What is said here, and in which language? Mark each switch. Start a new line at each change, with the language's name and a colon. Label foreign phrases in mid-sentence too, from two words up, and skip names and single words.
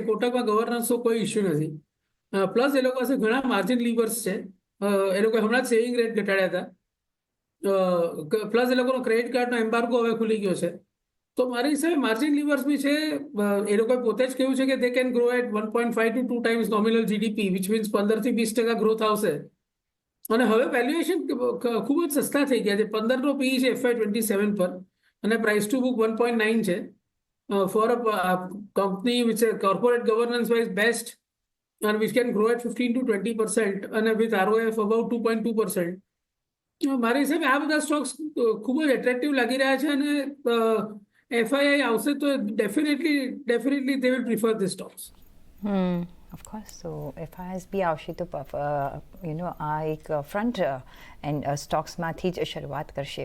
Gujarati: કોટકમાં ગવર્નન્સનો કોઈ ઇસ્યુ નથી. પ્લસ એ લોકો પાસે ઘણા
English: margin levers
Gujarati: છે. એ લોકો હમણાં જ
English: saving rate
Gujarati: ઘટાડ્યા હતા. પ્લસ એ લોકોનો
English: credit cardનો
Gujarati: એમ્બાર્ગો હવે ખુલી ગયો છે. તો મારી હિસાબે
English: margin levers
Gujarati: બી છે. એ લોકોએ પોતે જ કહ્યું છે કે
English: they can grow at 1.5 to 2 times nominal GDP, which means
Gujarati: 15 થી 20% ગ્રોથ આવશે. અને હવે વેલ્યુએશન ખૂબ જ સસ્તા થઈ ગયા છે. 15નો PE છે FY27 પર, અને
English: price to book
Gujarati: 1.9 છે.
English: for a company which corporate governance wise best and which can grow at 15 to 20% અને with ROA of about 2.2%.
Gujarati: મારી હિસાબે આ બધા સ્ટોક્સ ખૂબ જ એટ્રેક્ટિવ લાગી રહ્યા છે. અને FII આવશે તો ડેફિનેટલી
English: they will prefer these stocks.
Gujarati: ઓફકોર્સ. તો FISB આવશે તો આ એક
English: front end
Gujarati: સ્ટોક્સમાંથી જ શરૂઆત કરશે.